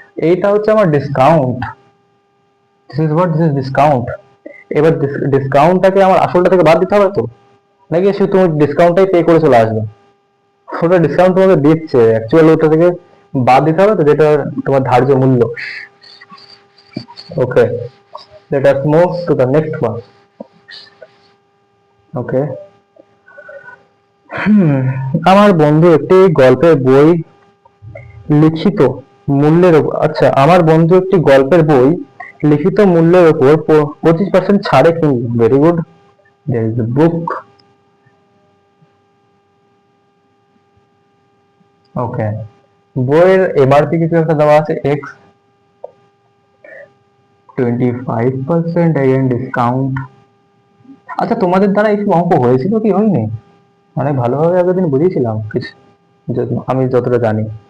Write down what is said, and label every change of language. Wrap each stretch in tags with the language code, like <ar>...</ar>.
<bn>এইটা হচ্ছে আমার discount,</bn> <en>This is what, this is discount.</en> <bn>এবার ডিসকাউন্টটাকে আমার আসলটা থেকে বাদ দিতে হবে তো, নাকি শুধু তুমি ডিসকাউন্টটাই পে করে চলে আসবে? ওটা ডিসকাউন্ট তোমাকে দিচ্ছে, অ্যাকচুয়ালি ওটা থেকে বাদ দিতে হবে তো, যেটা তোমার ধার্য মূল্য।</bn> <en>Okay, let us move to the next one.</en> <bn>ওকে, আমার বন্ধু একটি গল্পের বই লিখিত মূল্যের উপর, আচ্ছা, আমার বন্ধু একটি গল্পের বই লিখিত মূল্যের উপর 25% ছাড়ে কিনল।</bn> <en>Very good, there is a book.</en> <bn>ওকে, বইয়ের এমআরপি কিছু একটা দেওয়া আছে x, 25% again ডিসকাউন্ট। আচ্ছা, তোমাদের দ্বারা এইসব অঙ্ক হয়েছিল কি হয়নি? অনেক ভালোভাবে আগের দিন বুঝিয়েছিলাম কিছু, আমি যতটা জানি।</bn>